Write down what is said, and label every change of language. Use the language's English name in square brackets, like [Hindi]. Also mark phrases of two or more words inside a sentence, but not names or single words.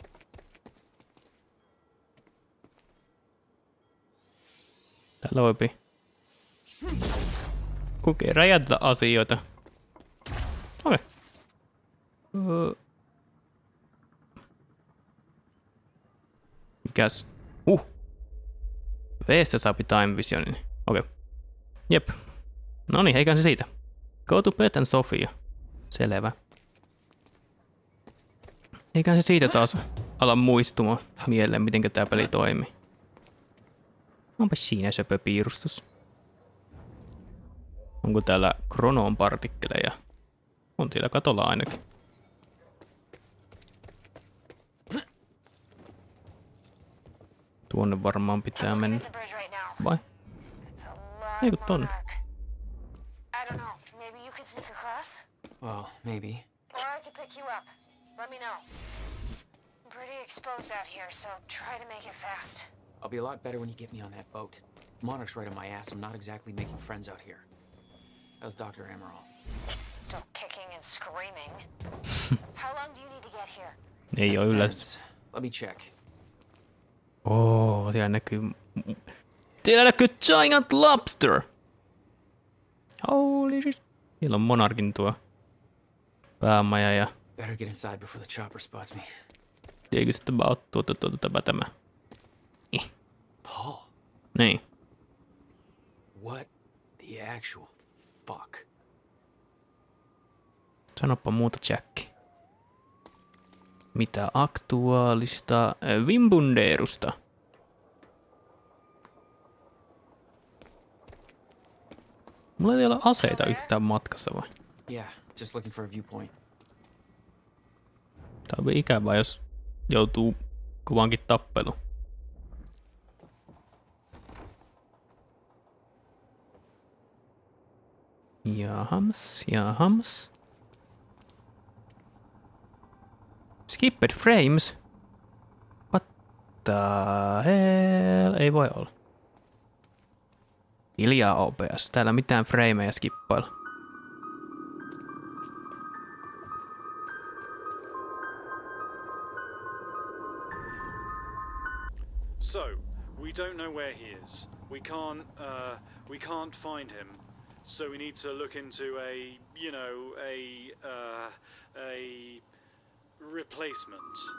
[Finnish] Täällä voipi räjäytetä asioita. Okei. Mikäs? Veestä saapi Time Visionin. Okei. Jep. Noniin, eiköhän se siitä. [English] Go to bed and Sofia. Selvä. [Finnish] Eiköhän se siitä taas ala muistumaan mieleen, miten tää peli toimii. Onpa siinä söpöpiirustus. Onko täällä kronoon partikkeleja? On siellä katolla ainakin. Tuonne varmaan pitää mennä. Vai? Ei kun tonne. [English] I don't know. Maybe you could sneak across? Well, maybe. Or I could pick you up. Let me know. I'm pretty exposed out here, so try to make it fast. I'll be a lot better when you get me on that boat. Monarch's right on my ass. I'm not exactly making friends out here. How's Dr. Amaral? Still kicking and screaming. How long do you need to get here? [Finnish] Ei oo yllätys. [English] Let me check. [Finnish] Siellä näkyy... Siellä näkyy Giant Lobster! [English] Holy shit. [Finnish] Siellä on Monarchin tuo päämaja ja... [English] Better get inside before the chopper spots me. [Finnish] Eikö sitten vaan ottua tämä? Paul. Niin. [English] What the actual fuck? [Finnish] Sanoppa muuta, Jacki. Mitä aktuaalista Wimbunderusta? Mulla ei ole aseita yhtään matkassa vai? [English] Yeah, just looking for a viewpoint. [Finnish] Tää on ikävää, jos joutuu kovaankin tappeluun. Jahams. [English] Skipped frames? What the hell? [Finnish] Ei voi olla. Hiljaa OBS. Täällä mitään frameja skippailla. [English] So, we don't know where he is. We can't find him. So we need to look into a replacement.